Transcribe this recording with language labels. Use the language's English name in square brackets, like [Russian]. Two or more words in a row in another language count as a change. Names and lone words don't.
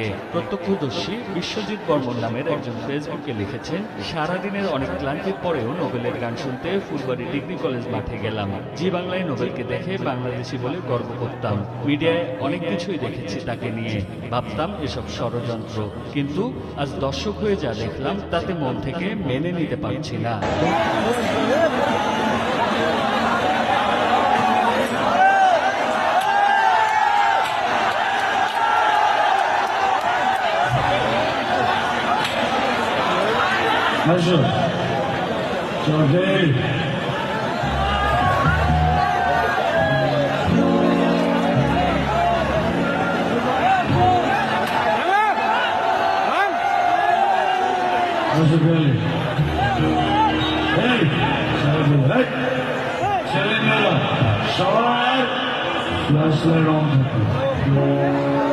[Bangla] প্রত্যক্ষদর্শী বিশ্বজিৎ বর্মন নামের একজন ফেসবুকে লিখেছেন, সারাদিনের অনেক ক্লান্তির পরেও নোবেলের গান শুনতে ফুলবাড়ি ডিগ্রি কলেজ মাঠে গেলাম। জি বাংলায় নোবেলকে দেখে বাংলাদেশি বলে গর্ব করতাম। মিডিয়ায় অনেক কিছুই দেখেছি তাকে নিয়ে, ভাবতাম এসব ষড়যন্ত্র, কিন্তু আজ দর্শক হয়ে যা দেখলাম তাতে মন থেকে মেনে নিতে পারছি না। [Turkish] Hazır. Jordan. Hazır böyle. Hey. Hey. Selam. Şavar. Flashlar on.